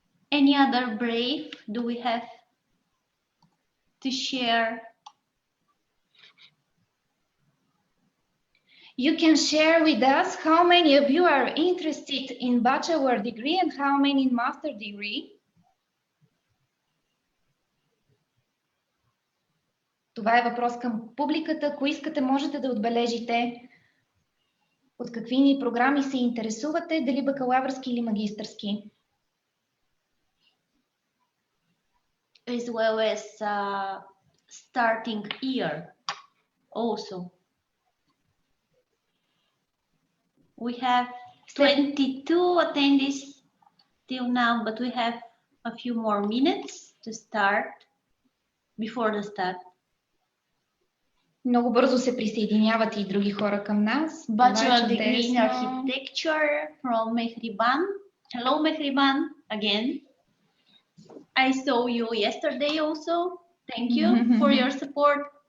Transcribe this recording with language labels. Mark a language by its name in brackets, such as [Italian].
[English] Any other brave do we have to share? You can share with us how many of you are interested in bachelor degree and how many in master degree. [Bulgarian] Това е въпрос към публиката. Ако искате, можете да отбележите от какви ни програми се интересувате, дали бакалавърски или магистърски. [English] As well as starting year also. We have 22 attendees till now, but we have a few more minutes to start before the start. [Bulgarian] Много бързо се присъединяват и други хора към нас. [English] Bachelor degree in architecture from Mehriban. Hello, Mehriban, again. I saw you yesterday also. Thank you for your support.